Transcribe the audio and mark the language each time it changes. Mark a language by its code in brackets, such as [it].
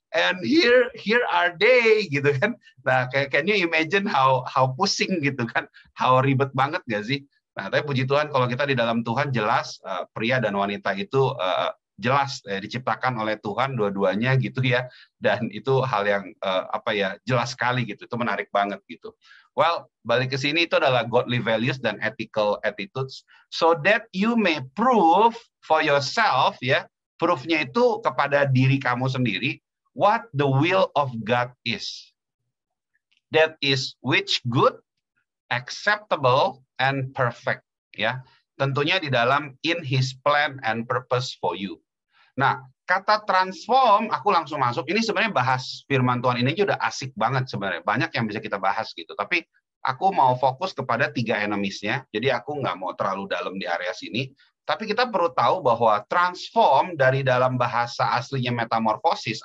[en] and here are they [id] gitu kan. Nah, [en] can you imagine how [id] pusing gitu kan, how ribet banget gak sih? Nah, tapi puji Tuhan kalau kita di dalam Tuhan jelas pria dan wanita itu jelas diciptakan oleh Tuhan dua-duanya gitu ya, dan itu hal yang jelas sekali gitu, itu menarik banget gitu. [en] Well, [id] balik ke sini itu adalah [en] godly values dan ethical attitudes, so that you may prove for yourself ya, [id] proof-nya itu kepada diri kamu sendiri, [en] what the will of God is. That is which good, acceptable, and perfect ya. [id] Tentunya di dalam [en] in His plan and purpose for you. [id] Nah, kata transform, aku langsung masuk. Ini sebenarnya bahas firman Tuhan ini udah asik banget sebenarnya. Banyak yang bisa kita bahas gitu. Tapi aku mau fokus kepada 3 enemies-nya. Jadi aku nggak mau terlalu dalam di area sini. Tapi kita perlu tahu bahwa transform dari dalam bahasa aslinya metamorfosis.